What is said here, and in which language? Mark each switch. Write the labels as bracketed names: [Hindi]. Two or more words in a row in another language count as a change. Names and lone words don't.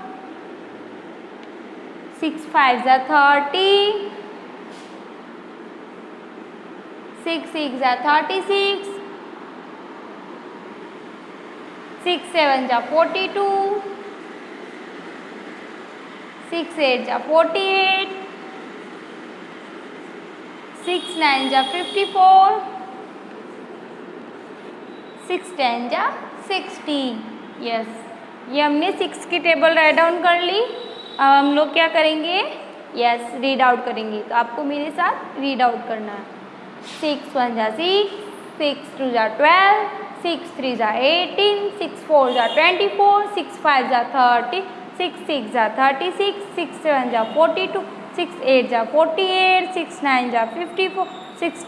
[Hindi] 6 5 जा 30, 6 6 जा 36, 6 7 जा 42, 6 8 जा 48, 6 9 जा 54, 6 10 जा 60। यस, ये हमने 6 की टेबल [English] write down [Hindi] कर ली। अब हम लोग क्या करेंगे? यस, [English] read out [Hindi] करेंगे। तो आपको मेरे साथ [English] read out [Hindi] करना है। 6 1 जा 6, 6 2 जा 12, 6 3 जा 18, 6 4 जा 24, 6 5 जा 30, 6 6 जा 36, 6 7 जा 42, 6 8 जा 48, 6 9 जा 54, 6